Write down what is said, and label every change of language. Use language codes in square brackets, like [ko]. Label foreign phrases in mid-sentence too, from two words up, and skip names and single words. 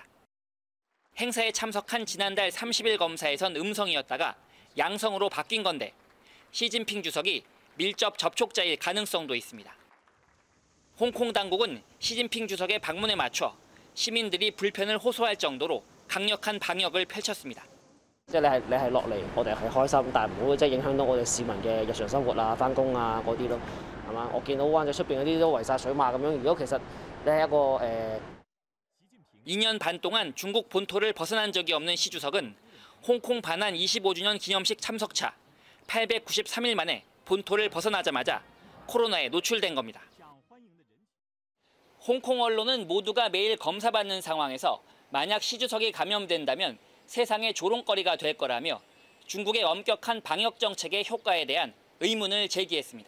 [ko] 행사에 참석한 지난달 30일 검사에선 음성이었다가 양성으로 바뀐 건데 시진핑 주석이 밀접 접촉자일 가능성도 있습니다. 홍콩 당국은 시진핑 주석의 방문에 맞춰 시민들이 불편을 호소할 정도로 강력한 방역을 펼쳤습니다. [yue] 即係你係落嚟，我哋係開心，但係唔好即係影響到我哋市民嘅日常生活啊、翻工啊嗰啲咯，係嘛？我見到灣仔出邊嗰啲都圍晒水馬咁樣。如果其實你係一個 [ko] 2년 반 동안 중국 본토를 벗어난 적이 없는 시 주석은 홍콩 반환 25주년 기념식 참석차 893일 만에 본토를 벗어나자마자 코로나에 노출된 겁니다. 홍콩 언론은 모두가 매일 검사받는 상황에서 만약 시 주석이 감염된다면 세상의 조롱거리가 될 거라며 중국의 엄격한 방역 정책의 효과에 대한 의문을 제기했습니다.